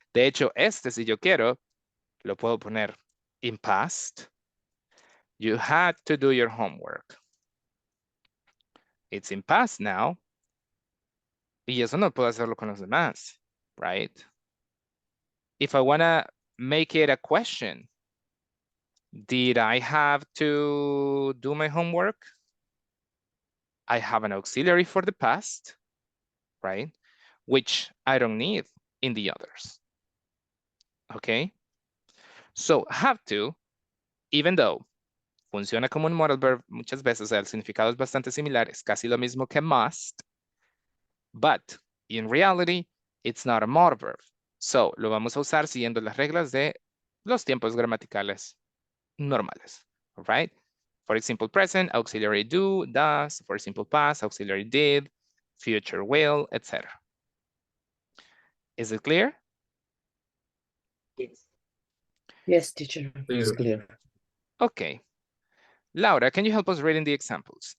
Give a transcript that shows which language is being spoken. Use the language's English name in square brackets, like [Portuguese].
[Spanish] De hecho, si yo quiero, lo puedo poner [English] in past. You had to do your homework. It's in past now. [Spanish] Y eso no puedo hacerlo con los demás, [English] right? If I want to make it a question, did I have to do my homework? I have an auxiliary for the past, right? Which I don't need in the others. Okay? So have to, even though [Spanish] funciona como un modal verb muchas veces, o sea, el significado es bastante similar, es casi lo mismo que must, [English] but in reality, it's not a modal verb. [Spanish] So, lo vamos a usar siguiendo las reglas de los tiempos gramaticales normales, [English] all right? For simple present, auxiliary do, does. For simple past, auxiliary did, future will, etc. Is it clear? Yes, teacher, it's clear. Okay. Laura, can you help us reading the examples?